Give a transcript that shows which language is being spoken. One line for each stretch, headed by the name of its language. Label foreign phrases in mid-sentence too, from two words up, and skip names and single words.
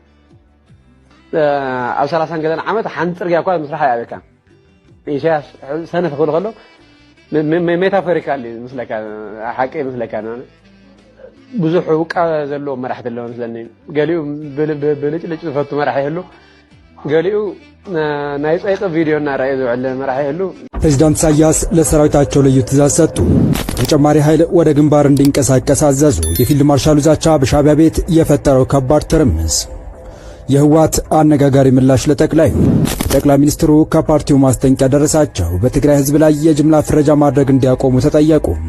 Tigrinya: ኣብ 30 ገደና ዓመት ሓንቲ ፅርግያ እኳ ምስራሕ ኣይኣብካ ኢሳያስ ሰነፍ ክብሎ ከሎ ሜታፎሪካሊ ምስለካ ሓቂ ምስለካ ብዙሕ ውቃ ዘለዎ መራሕቲ ኣለዎ ምስለኒ ገሊኡ ብልጭልጭ ዝፈቱ መራሒ ይህሉ ገሊኡ ናይ ፀይጠ ቪድዮ እናርአየ ዝውዕል መራሒ ይህሉ።
Amharic: ፕሬዝዳንት ኢሳያስ ለሰራዊታቸው ልዩ ትእዛዝ ሰጡ። ተጨማሪ ኃይል ወደ ግንባር እንዲንቀሳቀስ አዘዙ። የፊልድ ማርሻሉ ዛቻ በሻዕቢያ ቤት የፈጠረው ከባድ ትርምስ። የህወሓት አነጋጋሪ ምላሽ ለጠቅላይ ሚኒስትሩ ከፓርቲው ማስጠንቀቂያ ደረሳቸው። በትግራይ ህዝብ ላይ የጅምላ ፍረጃ ማድረግ እንዲያቆሙ ተጠየቁ።